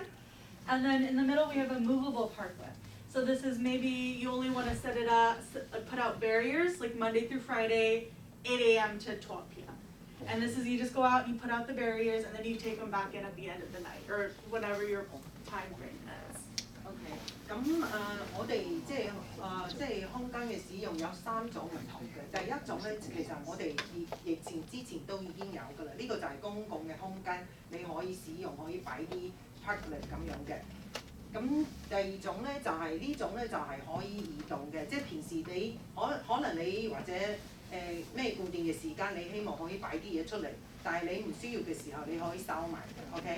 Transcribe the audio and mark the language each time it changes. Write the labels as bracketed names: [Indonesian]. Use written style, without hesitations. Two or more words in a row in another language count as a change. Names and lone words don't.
[English] And then in the middle, we have a movable parklet. So this is maybe you only want to set it up, put out barriers like Monday through Friday, 8 a.m. to 12 p.m. And this is you just go out and you put out the barriers and then you take them back in at the end of the night or whatever your time frame is. [Cantonese] OK， 咁我哋即係空間嘅使用有3種唔同嘅。第一種咧，其實我哋疫情之前都已經有㗎啦。呢個就係公共嘅空間，你可以使用，可以擺啲 parklet 咁樣嘅。咁第2種咧就係呢種咧就係可以移動嘅，即係平時你可能你或者咩固定嘅時間，你希望可以擺啲嘢出嚟，但係你唔需要嘅時候，你可以收埋嘅。OK。